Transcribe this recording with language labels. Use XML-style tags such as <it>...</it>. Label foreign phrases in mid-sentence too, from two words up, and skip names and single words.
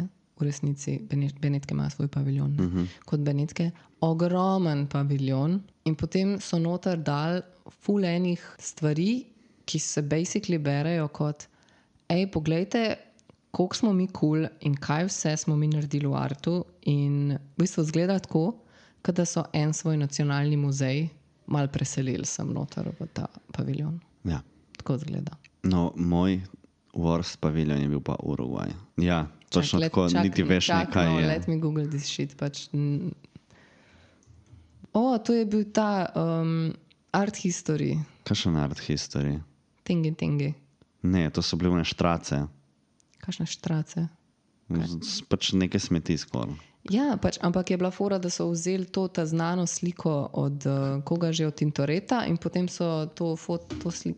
<sl>V resnici Benetke ima svoj paviljon. Kot Benetke, ogromen paviljon in potem so noter dal ful enih stvari, ki se basically berejo kot poglejte, koliko smo mi cool in kaj vse smo mi naredili v artu in v bistvu zgleda tako, kot da so en svoj nacionalni muzej mal preselili sem noter v ta paviljon. Ja. Tako zgleda. No, moj worst paviljon je bil pa Urugvaj. Ja, Točno tako, niti veš ne, kaj je.</sl> <en>Let me Google this shit.</en> <sl>Pač. To je bil ta</sl> <en>art history.</en> <sl>Kakšen</sl> <en>art history?</en> <sl>Tingi. Ne, to so bile one štrace. Kakšne štrace? Pač neke smeti skoraj. Ja, pač, ampak je bila fora, da so vzeli ta znano sliko od koga že, od Tintoreta in potem so to sliko...</sl>